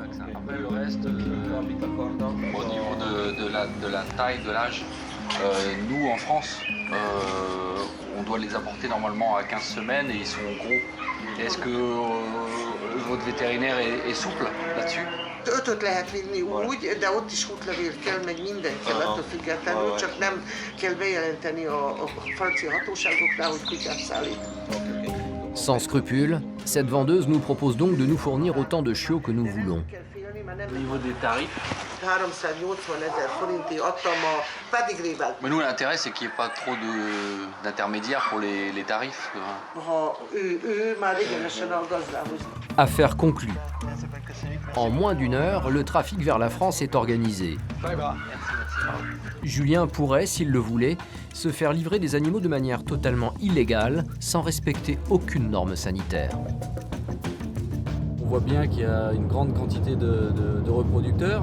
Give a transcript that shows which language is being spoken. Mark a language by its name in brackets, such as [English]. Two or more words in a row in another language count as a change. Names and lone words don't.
[French] Après le reste, au niveau de la taille, de l'âge, nous en France, on doit les apporter normalement à 15 semaines et ils sont gros. Est-ce que Votre vétérinaire est souple là-dessus? [Hungarian] Ötöt lehet vinni úgy, de ott is útlevél kell, meg minden kell attól függetlenül, csak nem kell bejelenteni a francia hatóságoknál, hogy kutyát szállít. [French] Sans scrupule, cette vendeuse nous propose donc de nous fournir autant de chiots que nous voulons. Au niveau des tarifs? [Hungarian] 380 000 forinti adtam a pedigrével. [French] Mais nous, l'intérêt, c'est qu'il n'y ait pas trop d'intermédiaires pour les tarifs. [Hungarian] Ha ő már egyenesen a gazdához. [French] Affaire conclue. En moins d'une heure, le trafic vers la France est organisé. Julien pourrait, s'il le voulait, se faire livrer des animaux de manière totalement illégale, sans respecter aucune norme sanitaire. On voit bien qu'il y a une grande quantité de reproducteurs.